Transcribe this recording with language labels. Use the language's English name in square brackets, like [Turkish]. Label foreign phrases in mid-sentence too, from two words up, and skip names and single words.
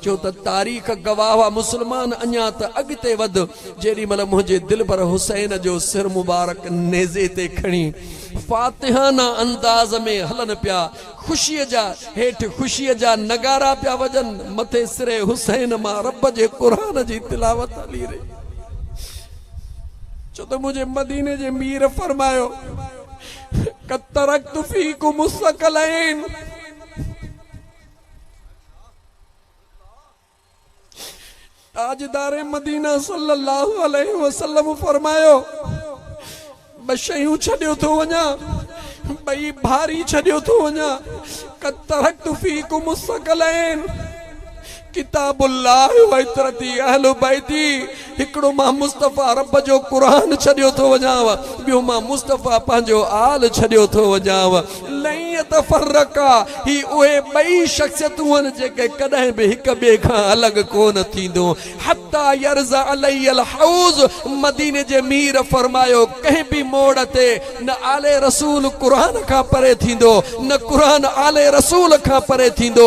[Sindhi] छो त तारीख़ गवाह आहे मुस्लमान अञा त अॻिते वध, जेॾी महिल मुंहिंजे दिलबर हुसैन जो सिर मुबारक नेज़े ते खणी फातिहाना अंदाज़ में हलन पिया, ख़ुशीअ जा हेठि ख़ुशीअ जा नगारा पिया वॼनि, मथे सिरे हुसैन मां रब जे क़ुरान जी तिलावत हली रही। छो त मुंहिंजे मदीने जे मीर फरमायो [Arabic] قد تركت فيكم الثقلين, [Sindhi] ताजदार मदीना [Arabic] صلى الله عليه وسلم [Sindhi] फरमायो ॿ शयूं छॾियो थो वञा, ॿई भारी छॾियो थो वञा। [Arabic] قد تركت فيكم الثقلين كتاب الله وعترتي أهل بيتي, [Sindhi] हिकिड़ो मां मुस्तफ़ा रब जो क़ुरान छॾियो थो वञाव, ॿियो मां मुस्तफ़ा पंहिंजो आल छॾियो थो वञाव। [Arabic] لن يتفرقا, [Sindhi] ही उहे ॿई शख़्सियतूं आहिनि जेके कॾहिं बि हिक ॿिए खां अलॻि कोन थींदो। [Arabic] حتى يردا علي الحوض, [Sindhi] मदीने जे मीर फरमायो कंहिं बि मोड़ ते न आले रसूल क़ुरान खां परे थींदो, न क़ुरान आले रसूल खां परे थींदो।